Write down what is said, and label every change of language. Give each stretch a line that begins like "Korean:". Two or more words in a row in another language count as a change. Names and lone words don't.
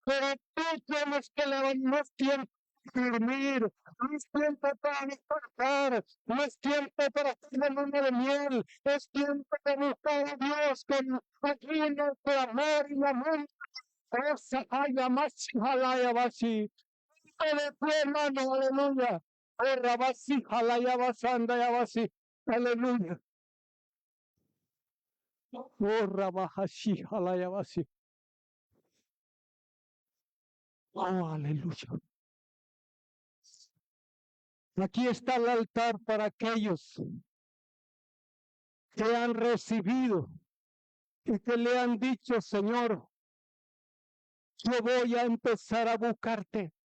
Spanish: Pero tú tienes que levantar tiempo dormir, No es tiempo para despertar, no es tiempo para hacer la luna de miel, es tiempo de buscar a Dios con ayuno, clamor y lamento. Esa haya más jalaya basi. De tu hermano, aleluya. Rabasi, jalaya basanda ya basi. Aleluya. Oh, rabajashi, jalaya basi. Oh, aleluya. Aquí está el altar para aquellos que han recibido y que le han dicho, Señor, yo voy a empezar a buscarte.